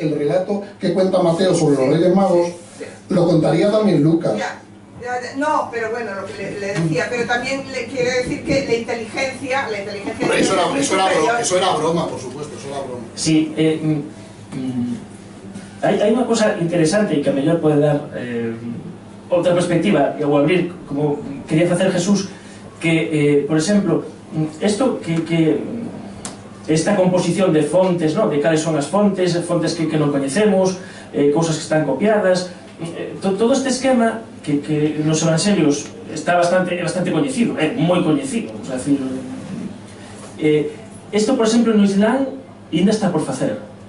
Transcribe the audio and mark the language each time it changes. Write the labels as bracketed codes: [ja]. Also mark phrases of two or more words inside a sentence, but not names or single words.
[es] el relato que cuenta Mateo sobre los Reyes Magos, sí, lo contaría también Lucas. No, pero bueno, lo que le decía, pero también le quiere decir que la inteligencia Eso era broma, por supuesto, eso era broma. Sí, hay una cosa interesante y que [gl] a mellor pode dar outra perspectiva ou abrir, como quería facer Jesús, que, por exemplo, isto que esta composición de fontes, ¿no? De cales son as fontes que non coñecemos, cousas que están copiadas, todo este esquema que nos evangelios está bastante coñecido, moi coñecido, [es] o sea, decir, [gl] isto, por exemplo, no Islam ainda está por facer,